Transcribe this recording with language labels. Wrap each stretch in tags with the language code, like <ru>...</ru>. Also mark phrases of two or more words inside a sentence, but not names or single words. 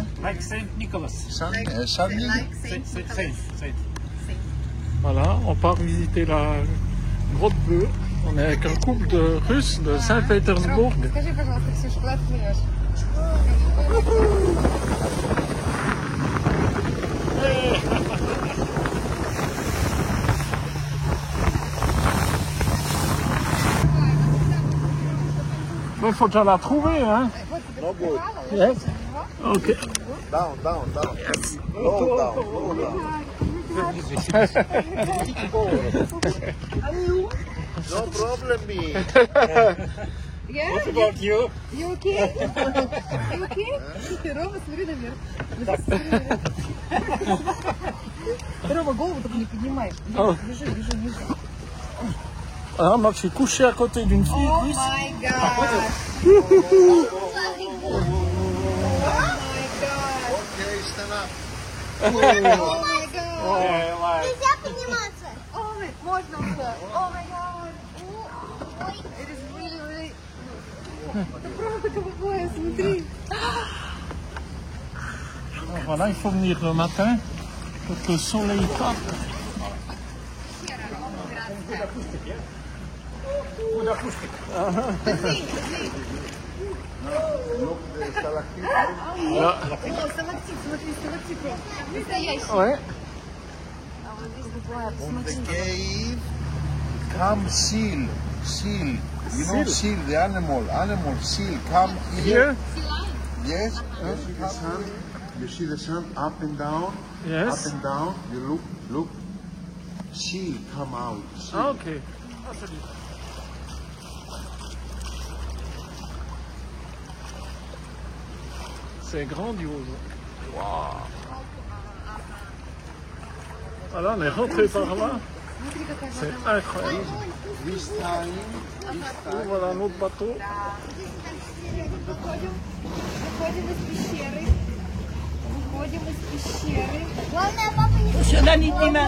<en>Like Saint Nicholas. Saint</en> <fr>Voilà, on part visiter la grotte bleue. On est avec un couple de Russes de Saint-Pétersbourg.</fr> <ru>Скажи, пожалуйста, Ксюша, куда ты плывешь?</ru> <fr>Il faut déjà la trouver, hein?</fr> <en>No good. Yes. Ok. Down. Yes. Low down. No problem, me. Yeah? What about you? You okay? You okay?</en> <ru>Рома, смотри наверх. Рома, голову только не поднимай. Бежи.</ru> <fr>Ah, moi, je suis couché à côté d'une fille</fr> <en>Oh</en> <fr>russe.</fr> <en>my god. Okay, stand up. Oh my god.</en> <ru>Нельзя подниматься.</ru> <en>Oh my,</en> <ru>можно уже.</ru> <en>Oh my god. It is really...</en> <ru>Это правда какое, смотри.</ru> <fr>Voilà, il faut venir le matin pour que le soleil tape.</fr> <ru>О, сталактит, смотри, сталактиты. Настоящий.</ru> <fr>Ouais.</fr> <ru>А вот здесь буквально,</ru> <en>On the</en> <ru>смотри.</ru> <en>cave come seal. You know seal, the animal seal come Here? here. Yes. You see the sun up and down. Yes. Up and down. You look. Seal come out. Seal.</en> <fr>Ah, ok. C'est grandiose. Wow. Voilà, on est rentré par là.</fr> <ru>Смотри, какая</ru> <fr>C'est</fr> <ru>вода.</ru> <fr>incroyable.</fr> <en>This time.</en> <fr>Voilà notre bateau.</fr> <ru>Выходим из пещеры. Выходим из пещеры. Главное, папа не Сюда не снимай.</ru>